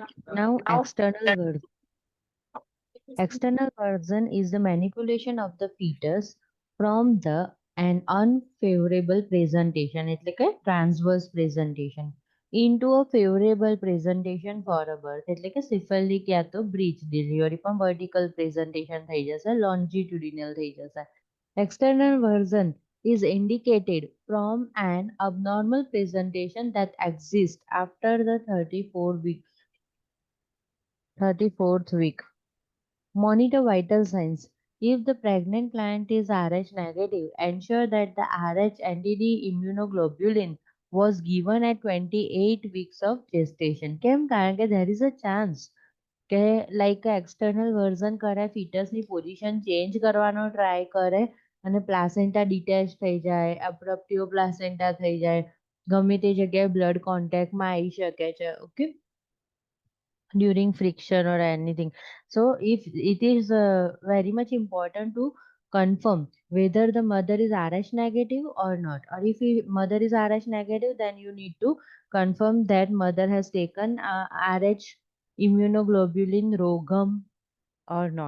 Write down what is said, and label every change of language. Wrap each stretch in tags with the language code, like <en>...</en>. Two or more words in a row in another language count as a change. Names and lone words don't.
<en>Now, external version is the manipulation of the fetus from an unfavorable presentation,</en> <gu>એટલે કે</gu> <en>transverse presentation, into a favorable presentation for a birth,</en> <gu>એટલે કે syphilic યા તો</gu> <en>breech delivery</en> <gu>પણ</gu> <en>vertical presentation</en> <gu>થઈ જશે, longitudinal થઈ જશે.</gu> <en>External version is indicated from an abnormal presentation that exists after the 34th week. Monitor vital signs. If the pregnant client is Rh negative, ensure that the Rh NTD immunoglobulin was given at 28 weeks of gestation.</en> <gu>કેમ? કારણ કે</gu> <en>there is a chance</en> <gu>કે લાઈક</gu> <en>external version</en> <gu>કરે,</gu> <en>fetusની position change</en> <gu>કરવાનો ટ્રાય કરે અને પ્લાસેન્ટા ડિટેચ થઈ જાય,</gu> <en>abruptio placenta</en> <gu>થઈ જાય, ગમે તે જગ્યાએ</gu> <en>blood contactમાં</en> <gu>આવી શકે છે. ઓકે,</gu> <en>during friction or anything. So if it is very much important to confirm whether the mother is Rh negative or not, or if mother is Rh negative, then you need to confirm that mother has taken Rh immunoglobulin rogam or not.</en>